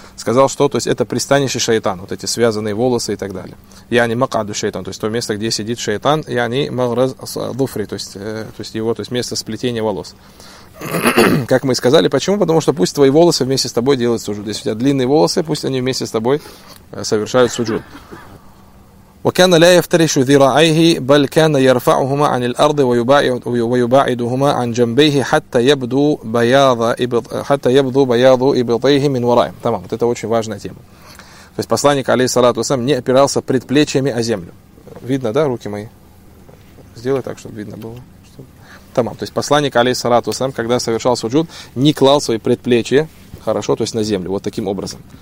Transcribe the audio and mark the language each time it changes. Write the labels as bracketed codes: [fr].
[ru] сказал, что то есть, это пристанище шайтан, вот эти связанные волосы и так далее. [ar] Яни макаду шайтан, [ru] то есть то место, где сидит шайтан, [ar] яни маграз дуфри, [ru] то есть его, то есть место сплетения волос. Как мы и сказали, почему? Потому что пусть твои волосы вместе с тобой делают суджуд. Если у тебя длинные волосы, пусть они вместе с тобой совершают суджуд. [ar] وكان لا يفترش ذراعيه بل كان يرفعهما عن الأرض ويباعدهما عن جنبيه حتى يبدو بياض إبطيه من ورائه. [ru] Тамам, вот это очень важная тема. То есть посланник алейхиссалату вассалям не опирался предплечьями о землю. Видно, да, руки мои? Сделай так, чтобы видно было. Тамам, то есть посланник алейхиссалату вассалям, когда совершал суджуд, не клал свои предплечья, хорошо, то есть на землю, вот таким образом.